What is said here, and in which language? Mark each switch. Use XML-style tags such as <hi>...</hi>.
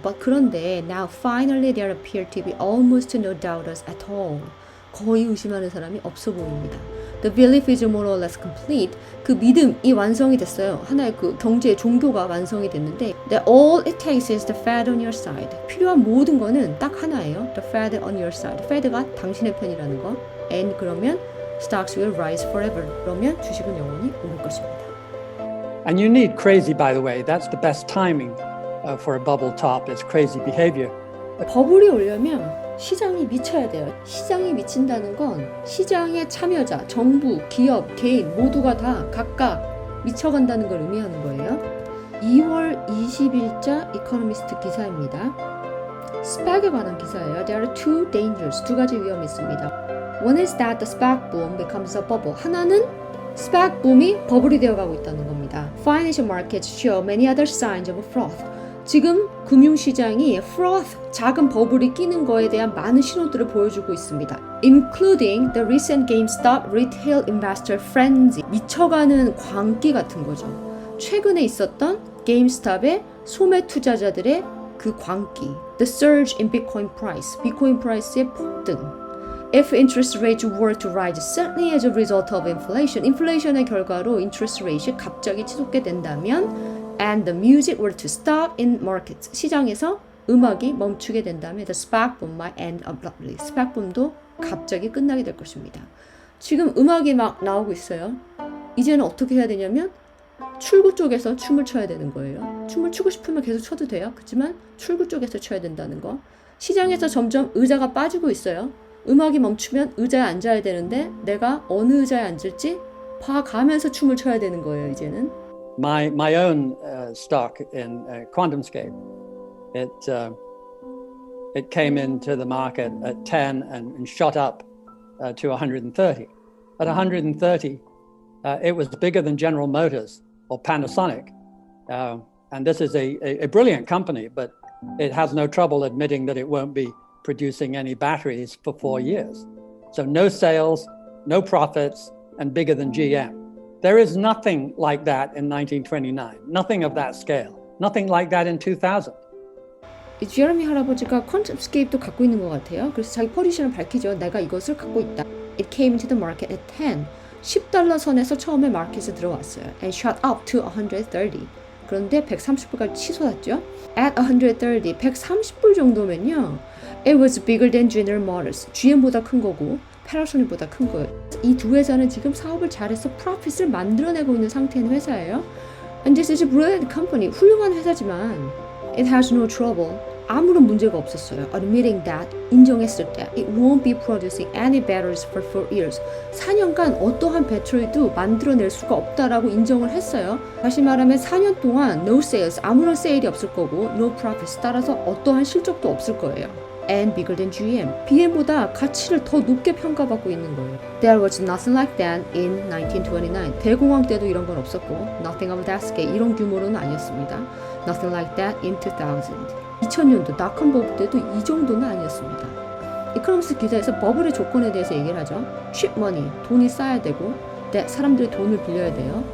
<en>But</en> <ko>그런데</ko> <en>now finally there appear to be almost no doubters at all.</en> <ko>거의 의심하는 사람이 없어 보입니다.</ko> <en>The belief is more or less complete.</en> <ko>그 믿음이 완성이 됐어요. 하나의 그 경제의 종교가 완성이 됐는데</ko> <en>that all it takes is the Fed on your side.</en> <ko>필요한 모든 거는 딱 하나예요.</ko> <en>The Fed on your side.</en> <ko>Fed가 당신의 편이라는 거.</ko> <en>And</en> <ko>그러면</ko> <en>stocks will rise forever.</en> <ko>그러면 주식은 영원히 오를 것입니다.</ko> <en>And you need crazy, by the way. That's the best timing for a bubble top is crazy behavior.</en> <ko>버블이 오려면 시장이 미쳐야 돼요. 시장이 미친다는 건 시장의 참여자, 정부, 기업, 개인 모두가 다 각각 미쳐간다는 걸 의미하는 거예요. 2월 20일자 이코노미스트 기사입니다. 스펙에 관한 기사예요.</ko> <en>There are two dangers.</en> <ko>두 가지 위험이 있습니다.</ko> <en>One is that the SPAC boom becomes a bubble.</en> <ko>하나는 SPAC 붐이 버블이 되어가고 있다는 겁니다.</ko> <en>Financial markets show many other signs of froth.</en> <ko>지금 금융시장이 froth, 작은 버블이 끼는 거에 대한 많은 신호들을 보여주고 있습니다.</ko> <en>Including the recent GameStop retail investor frenzy.</en> <ko>미쳐가는 광기 같은 거죠. 최근에 있었던 GameStop의 소매 투자자들의 그 광기.</ko> <en>The surge in Bitcoin price.</en> <ko>비트코인 프라이스의 폭등.</ko> <en>If interest rates were to rise suddenly as a result of inflation,</en> <ko>인플레이션의 결과로 interest rate이 갑자기 치솟게 된다면</ko> <en>and the music were to stop in markets,</en> <ko>시장에서 음악이 멈추게 된다면</ko> <en>the SPAC boom might end abruptly.</en> <ko>SPAC boom도 갑자기 끝나게 될 것입니다. 지금 음악이 막 나오고 있어요. 이제는 어떻게 해야 되냐면 출구 쪽에서 춤을 춰야 되는 거예요. 춤을 추고 싶으면 계속 춰도 돼요. 그렇지만 출구 쪽에서 춰야 된다는 거. 시장에서 점점 의자가 빠지고 있어요. 음악이 멈추면 의자에 앉아야 되는데 내가 어느 의자에 앉을지 봐가면서 춤을 춰야 되는 거예요. 이제는.</ko> <en>My own stock in QuantumScape, it came into the market at 10 and shot up to 130. At 130, it was bigger than General Motors or Panasonic. And this is a brilliant company, but it has no trouble admitting that it won't be producing any batteries for 4 years. So no sales, no profits, and bigger than GM. There is nothing like that in 1929. Nothing of that scale. Nothing like that in 2000.</en> <ko>제레미 할아버지가 퀀텀스케이프도 갖고 있는 것 같아요. 그래서 자기 포지션을 밝히죠. 내가 이것을 갖고 있다.</ko> <en>It came into the market at 10.</en> <ko>$10 선에서 처음에 마켓에 들어왔어요.</ko> <en>And shot up to 130.</en> <ko>그런데 130불까지 치솟았죠. At 130, 130불 정도면요.</ko> <en>It was bigger than General Motors.</en> <ko>GM보다 큰 거고 패나소닉보다 큰 거예요. 이 두 회사는 지금 사업을 잘해서 프로핏을 만들어내고 있는 상태인 회사예요.</ko> <en>And this is a brilliant company.</en> <ko>훌륭한 회사지만</ko> <en>it has no trouble.</en> <ko>아무런 문제가 없었어요.</ko> <en>Admitting that,</en> <ko>인정했을 때</ko> <en>it won't be producing any batteries for 4 years.</en> <ko>4년간 어떠한 배터리도 만들어낼 수가 없다라고 인정을 했어요. 다시 말하면 4년 동안</ko> <en>no sales,</en> <ko>아무런 세일이 없을 거고</ko> <en>no profits,</en> <ko>따라서 어떠한 실적도 없을 거예요.</ko> <en>And bigger than GM.</en> <ko>BM보다 가치를 더 높게 평가받고 있는 거예요.</ko> <en>There was nothing like that in 1929.</en> <ko>대공황 때도 이런 건 없었고</ko> <en>nothing of that scale,</en> <ko>이런 규모로는 아니었습니다.</ko> <en>Nothing like that in 2000.</en> <ko>2000년도 닷컴 버블 때도 이 정도는 아니었습니다. 이코노미스트 기사에서 버블의 조건에 대해서 얘기를 하죠.</ko> <en>cheap money,</en> <ko>돈이 쌓여야 되고 사람들이 돈을 빌려야 돼요.</ko>